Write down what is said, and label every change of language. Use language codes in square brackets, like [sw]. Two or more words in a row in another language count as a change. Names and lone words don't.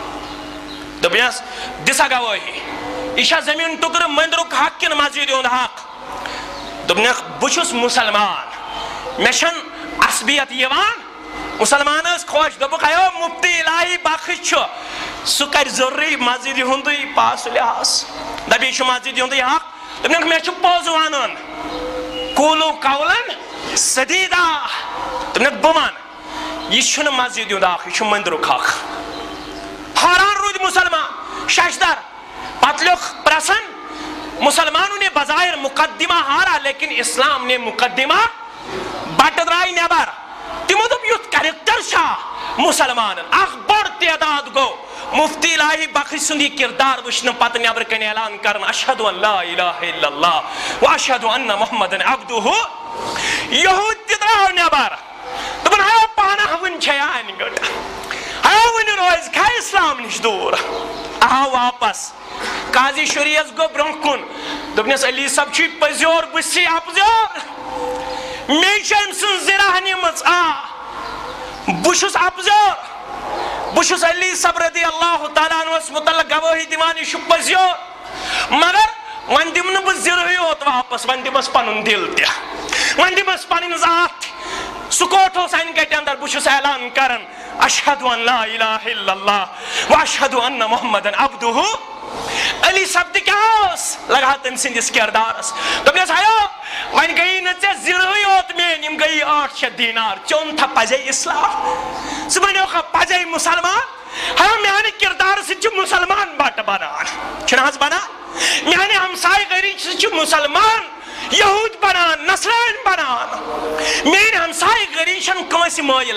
[ks] دوٚپنس دِ سا گوٲہی یہِ چھا زمیٖن ٹُکرٕ مندرُک حق کِنہٕ مسجد ہُنٛد حق دوٚپنکھ بہٕ چھُس مسلمان مےٚ چھنہٕ عصبیت یِوان مسلمان ٲسۍ خۄش دوٚپُکھ اَیو مفتی الہی بخش چھُ سُہ کرِ ضروٗری مسجد ہُنٛدُے پاس لحاظ دپہِ یہِ چھُ مسجد ہُنٛدُے حق دوٚپنکھ مےٚ چھُ پوٚز ونُن [ar] قولو قولن سدیدہ [ks] دوٚپنکھ بہٕ ونہٕ یہِ چھُنہٕ مسجد ہُنٛد حق یہِ چھُ مندرُک حق حٲران روٗدۍ مسلمان ششدر پتہٕ لیوٚکھ پرٛژھن [ur] مسلمانوں نے بظاہر مقدمہ ہارا لیکن اسلام نے مقدمہ [ks] بٹہٕ درٛاے نٮ۪بر تِمو دوٚپ یُتھ کریکٹر چھا مسلمانن اکھ بوٚڑ تعداد گوٚو مفتی الہی بخش سُنٛد یہِ کردار وٕچھنہٕ پتہٕ نٮ۪برٕ کَنۍ اعلان کران [ar] اشہدُ ان لا الہ الا اللہ واشہدُ ان محمدن عبدہ [ks] یہوٗد تہِ درٛاو نٮ۪بر دوٚپُن ہیو پانہ وٕنہِ چھے انہِ گٔٹ ہیو وٕنہِ روزِ کھا اسلام نِش دوٗر آو واپس قاضی شریعس گوٚو برٛونٛہہ کُن دوٚپنس علی صٲب چھُے پٔزیور بہٕ چھُسے اپزیور مےٚ چھِ أمۍ سٕنٛز زِراہ نِمٕژ آ بہٕ چھُس اپزیور بہٕ چھُس علی صٲب [ar] رضی اللہ تعالیٰ [ks] عنہس متعلق گوٲہی دِوان یہِ چھُ پٔزیور مگر وۄنۍ دِمہٕ نہٕ بہٕ زِرہٕے یوت واپس وۄنۍ دِمس پنُن دل تہِ وۄنۍ دِمس پنٕنۍ ذات تہِ سُہ کوٹھ اوس انہِ گٹہِ اندر بہٕ چھُس اعلان کران [ar] اشہدُ ان لا الہ الا اللہ واشہدُ ان محمدن عبدہ [ks] علی صاحب تہِ کیٛاہ اوس لگا تٔمۍ سٕنٛدِس کردارس دوٚپنس ہیو وۄنۍ گٔیی نہٕ ژےٚ زِرہٕے یوت میٲنۍ یِم گٔیی 800 دینار ژیوٚنتھا پزے اسلام ژٕ بنیوکھا پزے مسلمان ہیو میانہِ کردارٕ سۭتۍ چھُ مسلمان بٹہٕ بنان چھُنہٕ حظ بنان میانہِ ہمسایہِ گٔری سۭتۍ چھُ مسلمان یہوٗد بنان نصرٲنۍ بنان میٲنۍ ہمسایہِ گٔری چھنہٕ کٲنٛسہِ مٲیِل